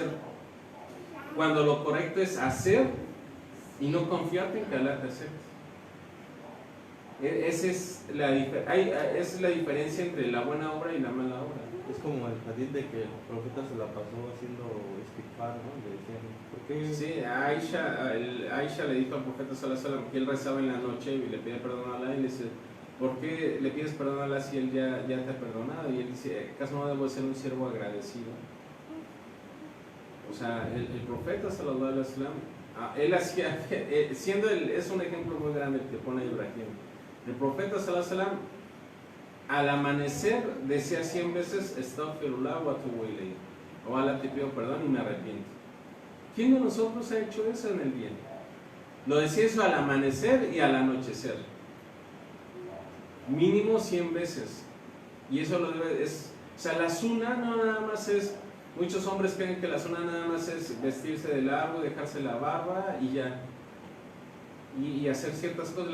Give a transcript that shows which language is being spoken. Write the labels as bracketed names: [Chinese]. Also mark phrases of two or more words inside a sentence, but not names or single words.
[Spanish] Cuando lo correcto es hacer y no confiarte en que Allah te acepte. Esa es la diferencia entre la buena obra y la mala obra. Es como el hadith de que el profeta se la pasó haciendo istighfar, ¿no? Le decían, ¿por qué? Sí, Aisha le dijo al profeta [Arabic] صلى الله عليه وسلم [Spanish] que él rezaba en la noche y le pedía perdón a Allah, y le dice: ¿por qué le pides perdón a Allah si él ya te ha perdonado? Y él dice: ¿acaso no debo ser un siervo agradecido? O sea, el profeta [Arabic] صلى الله عليه وسلم, [Spanish] él hacía, es un ejemplo muy grande que pone Ibrahim. El profeta [Arabic] صلى الله عليه وسلم, [Spanish] al amanecer decía 100 veces: [Arabic] أستغفر الله وأتوب إليه, [Spanish] o Allah, te pido perdón y me arrepiento. ¿Quién de nosotros ha hecho eso en el día? Lo decía eso al amanecer y al anochecer, mínimo 100 veces. Y eso lo debe, o sea, la sunna no nada más es, muchos hombres creen que la sunna nada más es vestirse de largo, dejarse la barba y ya, y hacer ciertas cosas.